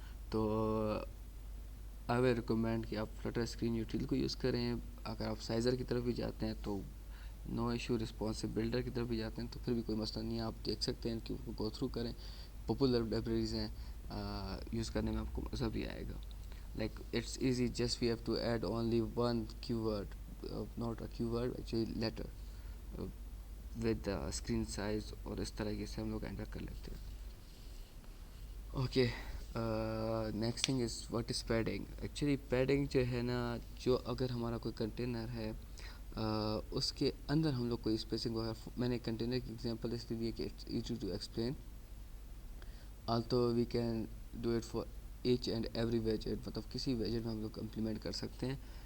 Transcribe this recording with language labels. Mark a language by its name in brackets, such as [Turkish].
[Urdu] تو [English] I will recommend [Urdu] کہ آپ فلٹر اسکرین یوٹیل کو یوز کریں. اگر آپ سائزر کی طرف بھی جاتے ہیں تو [English] no issue, [Urdu] رسپانسو بلڈر کی طرف بھی جاتے ہیں تو پھر بھی کوئی مسئلہ نہیں ہے, آپ دیکھ سکتے ہیں کہ گو تھرو کریں. پاپولر لائبریریز ہیں, یوز کرنے میں آپ کو مزہ بھی آئے گا. [English] Like it's easy, just we have to add only one keyword, not a keyword actually letter, uh, with the screen size, [Urdu] اور اس طریقے سے ہم لوگ انٹر کر لیتے ہیں. [English] Okay, next thing is what is padding. [Urdu] Actually padding جو ہے نا, جو اگر ہمارا کوئی کنٹینر ہے اس کے اندر ہم لوگ کوئی اسپیسنگ وغیرہ, میں نے کنٹینر کی ایگزامپل اس لیے دی ہے کہ [English] It's easy to explain. although we can do it for each and every widget, [Urdu] مطلب کسی ویجٹ میں ہم لوگ امپلیمنٹ کر سکتے ہیں.